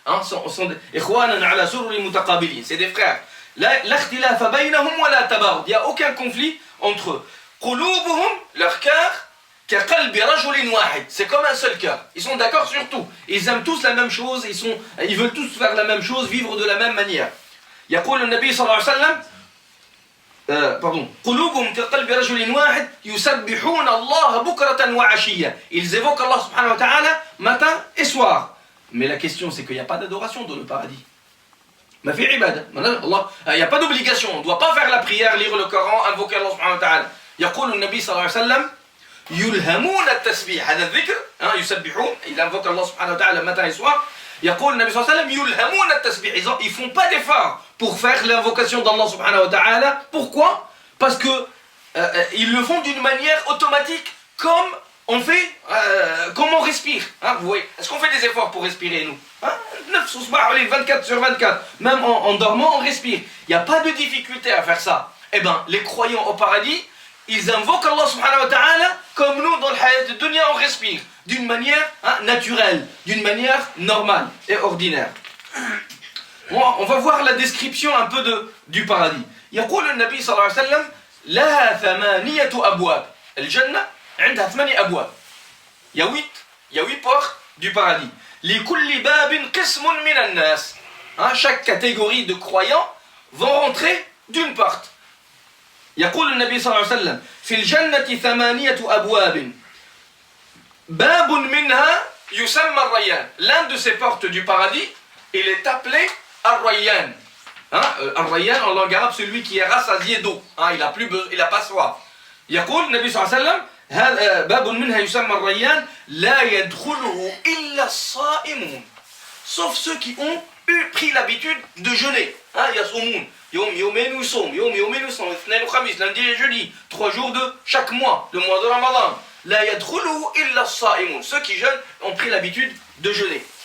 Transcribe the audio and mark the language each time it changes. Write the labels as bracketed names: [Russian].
[French] Hein, c'est des frères. Il n'y a aucun conflit entre eux. Leur cœur, c'est comme un seul cœur. Ils sont d'accord sur tout. Ils aiment tous la même chose. Ils veulent tous faire la même chose, vivre de la même manière. [Arabic] يقول النبي صلى الله عليه وسلم قلوبهم كقلب رجل واحد يسبحون الله بكرة وعشية. [French] Ils évoquent Allah subhanahu wa ta'ala matin et soir. Mais la question c'est qu'il n'y a pas d'adoration dans le paradis. Il n'y a pas d'obligation. On ne doit pas faire la prière, lire le Coran, invoquer Allah subhanahu wa ta'ala. [Arabic] يقول النبي صلى الله عليه وسلم يلهمون التسبيح. هذا الذكر يسبحون. [French] Il invoque Allah subhanahu wa ta'ala matin et soir. [Arabic] يقول النبي صلى الله عليه وسلم يلهمون التسبيح. [French] Ils font pas d'effort pour faire l'invocation d'Allah subhanahu wa ta'ala. Pourquoi? Parce que ils le font d'une manière automatique, comme on fait, comme on respire. Hein, vous voyez, est-ce qu'on fait des efforts pour respirer, nous? 24 sur 24, même en dormant, on respire. Il n'y a pas de difficulté à faire ça. Eh bien, les croyants au paradis, ils invoquent Allah subhanahu wa ta'ala comme nous, dans le hayat de dunya, on respire. D'une manière, hein, naturelle, d'une manière normale et ordinaire. On va voir la description un peu du paradis. [Arabic] يقول النبي صلى الله عليه وسلم لها 8 أبواب. الجنة عندها 8 أبواب. [French] Il y a 8 portes du paradis. [Arabic] لكل باب قسم من الناس. [French] Chaque catégorie de croyants vont rentrer d'une porte. [Arabic] يقول النبي صلى الله عليه وسلم في الجنة 8 أبواب باب منها يسمى الريان. [French] L'un de ces portes du paradis, il est appelé Ar-Rayyan. Ar-Rayyan en langue arabe, celui qui est rassasié d'eau. Il n'a pas soif. [Arabic] يقول النبي صلى الله عليه وسلم باب منها يسمى الريان لا يدخله إلا الصائمون. [French] Sauf ceux qui ont pris l'habitude de jeûner. [Arabic] يصومون يومين ويصوم يومين ويصوم اثنين وخميس [French] lundi et jeudi, 3 jours de chaque mois, le mois de Ramadan. [Arabic] لا يدخله إلا الصائمون. [French] Ceux qui jeûnent ont pris l'habitude de jeûner.